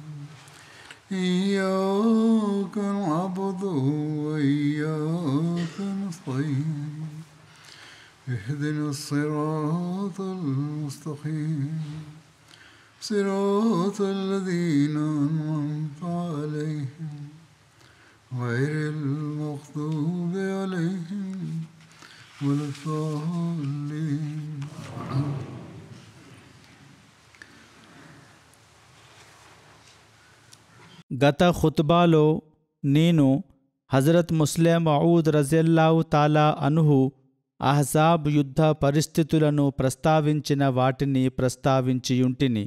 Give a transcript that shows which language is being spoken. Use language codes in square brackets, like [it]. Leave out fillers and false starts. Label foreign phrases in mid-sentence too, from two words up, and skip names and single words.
[ar] إياك نعبد وإياك نستعين اهدنا الصراط المستقيم صراط الذين أنعمت عليهم غير المغضوب عليهم ولا الضالين. [te] గత ఖుత్బాలో నేను హజరత్ ముస్లిం మౌద్ [ar] رضي الله تعالى عنه [te] అహ్జాబ్ యుద్ధ పరిస్థితులను ప్రస్తావించిన వాటిని ప్రస్తావించియుంటిని.